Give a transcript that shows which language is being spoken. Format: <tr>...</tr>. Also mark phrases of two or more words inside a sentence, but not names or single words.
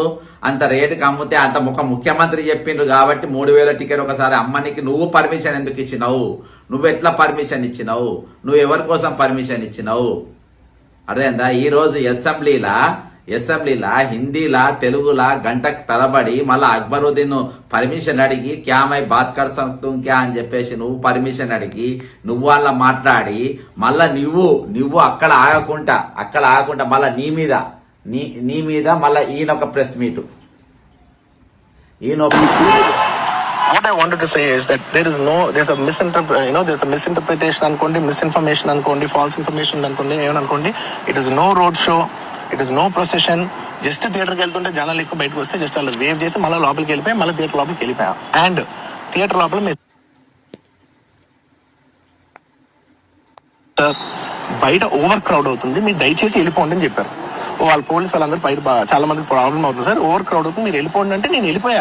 <te>అంత రేటుకి అమ్మితే అంత ముఖ్యమంత్రి చెప్పిండ్రు కాబట్టి 3,000 టికెట్ ఒకసారి అమ్మనికి నువ్వు పర్మిషన్ ఎందుకు ఇచ్చినావు? నువ్వు ఎట్లా పర్మిషన్ ఇచ్చినావు? నువ్వు ఎవరి కోసం పర్మిషన్ ఇచ్చినావు? అదేందా? ఈ రోజు అసెంబ్లీలా హిందీలా తెలుగులా గంటకు తలబడి మళ్ళా అక్బరుద్దీన్ పర్మిషన్ అడిగి</te> <hi>क्या मैं बात कर सकतू क्या</hi> <te>అని చెప్పేసి నువ్వు పర్మిషన్ అడిగి నువ్వు వాళ్ళ మాట్లాడి మళ్ళా నువ్వు అక్కడ ఆగకుండా మళ్ళా నీ మీద మళ్ళా ఈయన ఒక ప్రెస్ మీట్</te> <en>What I wanted to say is that there's a misinterpretation</en> <te>అనుకోండి, misinformation అనుకోండి,</te> <en>false information</en> <te>అనుకోండి, ఏమనుకోండి.</te> <en>It is no road show, it is no procession.</en> <te>జస్ట్ థియేటర్కి వెళ్తుంటే జనాలు ఎక్కువ బయటకు వస్తే జస్ట్ వాళ్ళు వేవ్ చేసి మళ్ళీ లోపలికి వెళ్ళిపోయి మళ్ళీ థియేటర్ లోపలికి వెళ్ళిపోయాం. అండ్ థియేటర్ లోపల బయట</te> <en>over crowd</en> <te>అవుతుంది, మీరు దయచేసి వెళ్ళిపోండి అని చెప్పారు. వాళ్ళ పోలీసు వాళ్ళందరూ బయట చాలా మందికి ప్రాబ్లం అవుతుంది సార్,</te> <en>over crowd</en> <te>అవుతుంది, మీరు వెళ్ళిపోండి అంటే నేను వెళ్ళిపోయా.</te>